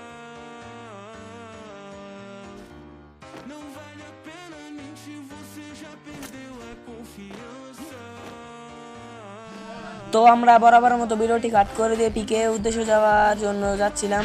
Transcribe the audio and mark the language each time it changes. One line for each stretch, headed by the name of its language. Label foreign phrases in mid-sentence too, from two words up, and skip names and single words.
Portuguese: Não vale a pena mentir, você já perdeu a confiança.
Bangla: তো আমরা বরাবরের মতো ভিডিওটি কাট করে দিয়ে পিকে উদ্দেশ্যে যাওয়ার জন্য যাচ্ছিলাম।